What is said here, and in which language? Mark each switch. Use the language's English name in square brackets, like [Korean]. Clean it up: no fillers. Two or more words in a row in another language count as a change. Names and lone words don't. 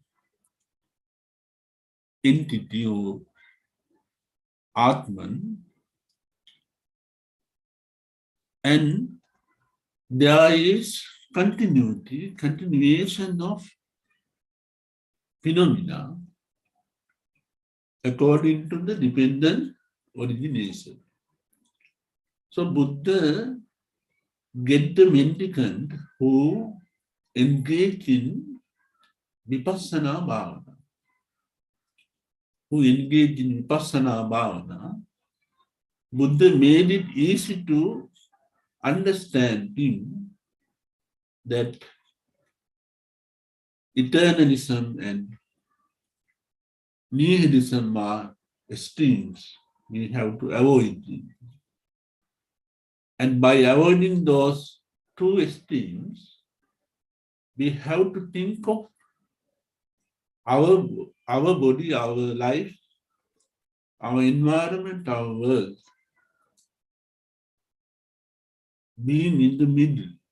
[English] entity or Atman, and there is continuation of phenomena according to the dependent origination. So Buddha get the mendicant who engage in [Pali] vipassana bhavana. [English] Buddha made it easy to understand him that eternalism and nihilism are extremes. We have to avoid them. And by avoiding those two extremes, we have to think of our body, our life, our environment, our world being in the middle.